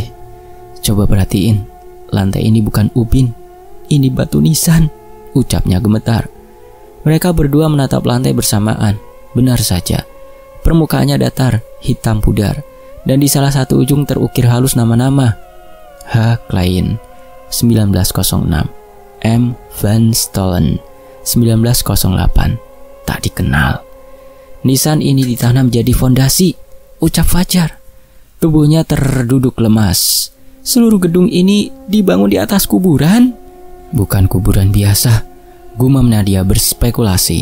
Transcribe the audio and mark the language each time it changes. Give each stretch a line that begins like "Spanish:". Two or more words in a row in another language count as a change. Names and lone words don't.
Indonesian: Coba perhatiin, lantai ini bukan ubin, ini batu nisan, ucapnya gemetar. Mereka berdua menatap lantai bersamaan. Benar saja, permukaannya datar, hitam pudar, dan di salah satu ujung terukir halus nama-nama. H. Klein 1906, M. Van Stollen 1908. Tak dikenal. Nisan ini ditanam jadi fondasi, ucap Fajar. Tubuhnya terduduk lemas. Seluruh gedung ini dibangun di atas kuburan? Bukan kuburan biasa, gumam Nadia berspekulasi.